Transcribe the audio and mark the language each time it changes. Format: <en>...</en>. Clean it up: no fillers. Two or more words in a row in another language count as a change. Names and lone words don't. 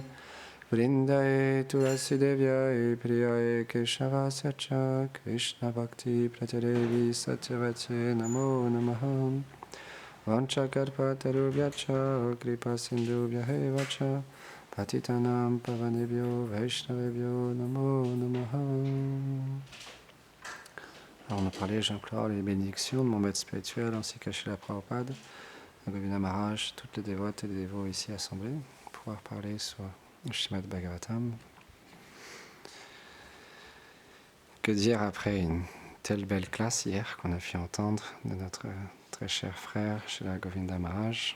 <sa>वृन्दायै तुलसी देव्यै प्रियायै केशवस्य कृष्ण भक्ति प्रदे देवि सत्यवत्यै नमो नमः. वाञ्छाकल्पतरुभ्यश्च कृपा सिन्धुभ्य एव च पतितानां पावनेभ्यो वैष्णवेभ्यो नमो नमः.</sa> <fr>Alors on a parlé, j'implore les bénédictions de mon maître spirituel ainsi qu'à Srila Prabhupada, à Govinda Maharaj, toutes les dévotes et les dévots ici assemblés, pour pouvoir parler sur le Srimad Bhagavatam. Que dire après une telle belle classe hier qu'on a pu entendre de notre très cher frère Srila Govinda Maharaj.</fr>